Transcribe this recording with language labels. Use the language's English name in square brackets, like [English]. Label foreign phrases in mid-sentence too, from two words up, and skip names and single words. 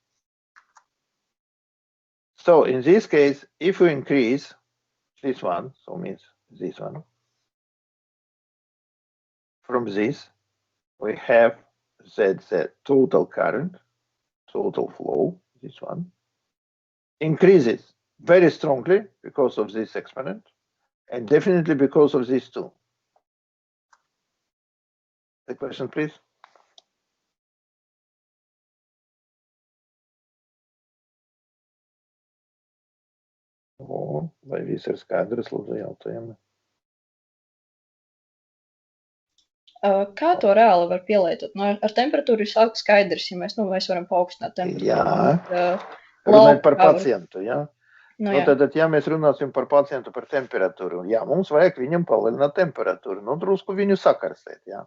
[English] So in this case, if we increase this one, so means this one, from this, we have that the total current, total flow, this one, increases very strongly because of this exponent, and definitely because of this too. the question, please? O, [Latvian] vai viss ir skaidrs, lūdzu, jautājumi? Kā to reāli var pielietot? Nu, ar temperatūru ir skaidrs, ja mēs varam paaugstināt temperatūru. Jā, runājot par pacientu, jā. Nu, Nu, tad, ja mēs runāsim par pacientu par temperatūru, jā, mums vajag viņam palielināt temperatūru, nu, drusku viņu sakarsēt, jā.